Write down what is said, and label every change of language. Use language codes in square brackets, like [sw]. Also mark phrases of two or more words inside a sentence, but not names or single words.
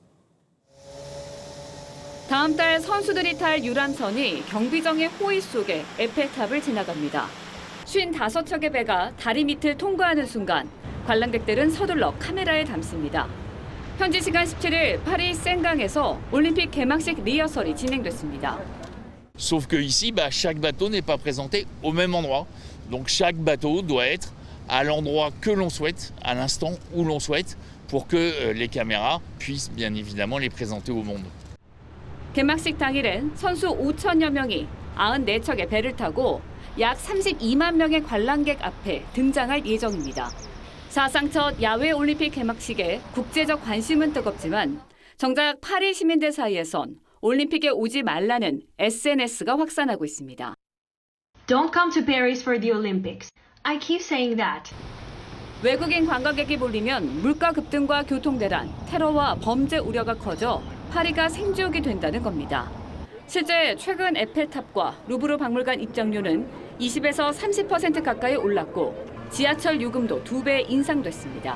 [ko] 다음 달 선수들이 탈 유람선이 경비정의 호의 속에 에펠탑을 지나갑니다. 55척의 배가 다리 밑을 통과하는 순간 관람객들은 서둘러 카메라에 담습니다. 현지 시간 17일 파리 생강에서 올림픽 개막식 리허설이 진행됐습니다. [fr] Sauf que ici, chaque bateau n'est pas présenté au même endroit. Donc chaque bateau doit être à l'endroit que l'on souhaite, à l'instant où l'on souhaite, pour que les caméras puissent bien évidemment les présenter au monde. [ko] 개막식 당일엔 선수 5천여 명이 94척의 배를 타고 약 32만 명의 관람객 앞에 등장할 예정입니다. 사상 첫 야외 올림픽 개막식에 국제적 관심은 뜨겁지만 정작 파리 시민들 사이에선 올림픽에 오지 말라는 SNS가 확산하고 있습니다. [en] Don't come to Paris for the Olympics. I keep saying that. [ko] 외국인 관광객이 몰리면 물가 급등과 교통대란, 테러와 범죄 우려가 커져 파리가 생지옥이 된다는 겁니다. 실제 최근 에펠탑과 루브르 박물관 입장료는 20에서 30% 가까이 올랐고 지하철 요금도 2배 인상됐습니다.